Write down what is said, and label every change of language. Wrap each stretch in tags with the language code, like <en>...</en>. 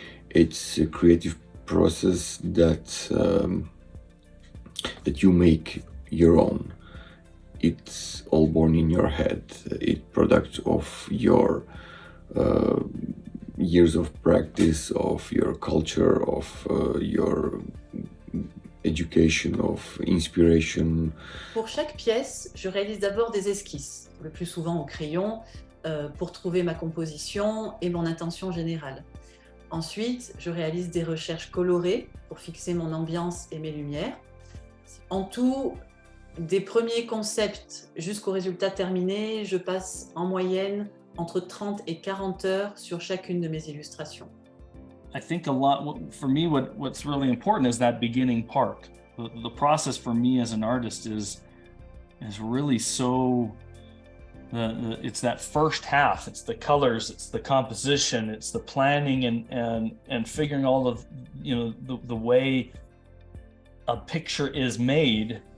<en>It's a creative process that you make your own. It's all born in your head. It's product of your years of practice, of your culture, of your education, of inspiration.</en> <fr>Pour chaque pièce, je réalise d'abord des esquisses, le plus souvent au crayon, pour trouver ma composition et mon intention générale. Ensuite, je réalise des recherches colorées pour fixer mon ambiance et mes lumières. En tout, des premiers concepts jusqu'au résultat terminé, je passe en moyenne entre 30 et 40 heures sur chacune de mes illustrations.</fr> <en>I think a lot, for me, what's really important is that beginning part. The process for me as an artist is really so, it's that first half, it's the colors, it's the composition, it's the planning and figuring all of, the way a picture is made.</en>